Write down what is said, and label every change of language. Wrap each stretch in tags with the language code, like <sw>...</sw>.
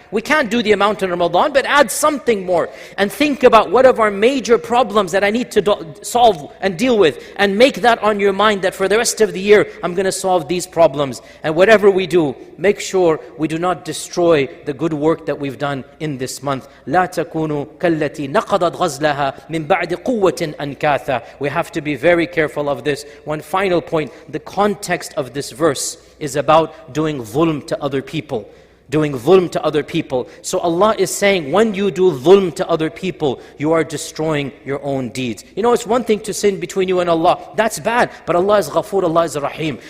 <en>We can't do the amount in Ramadan, but add something more. And think about what of our major problems that I need to solve and deal with, and make that on your mind that for the rest of the year, I'm going to solve these problems. And whatever we do, make sure we do not destroy the good work that we've done in this month.</en> <ar>لا تكونوا كالتي نقضت غزلها من بعد قوة أنكاثا.</ar> <en>We have to be very careful of this. One final point, the context of this verse is about doing dhulm to other people. Doing dhulm to other people. So Allah is saying, when you do dhulm to other people, you are destroying your own deeds. You know, it's one thing to sin between you and Allah. That's bad. But Allah is Ghafoor, Allah is Rahim.</en>